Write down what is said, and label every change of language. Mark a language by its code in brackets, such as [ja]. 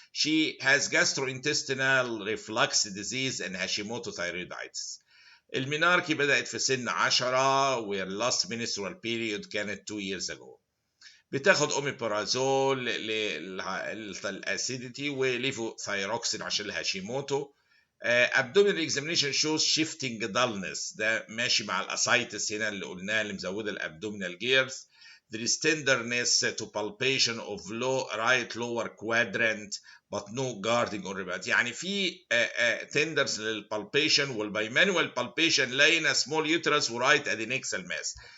[en] She has gastrointestinal reflux disease and Hashimoto thyroiditis. [ar] الميناركي بدأت في سن 10 واللاست menstrual period كانت 2 years ago. بتاخد اوميبرازول للاسيديتي وليفوثايروكسين عشان الهاشيموتو. [en] abdominal examination shows shifting dullness، [ar] ده ماشي مع الاسايتس هنا اللي قلناها اللي مزوده الابدومينال جيرث. [en] There is tenderness to palpation of right lower quadrant but no guarding or rebound. [ar] يعني في tenders للبالبيشن والبايمانوال بالبيشن لاقينا small uterus ورايت ادينكسال ماس.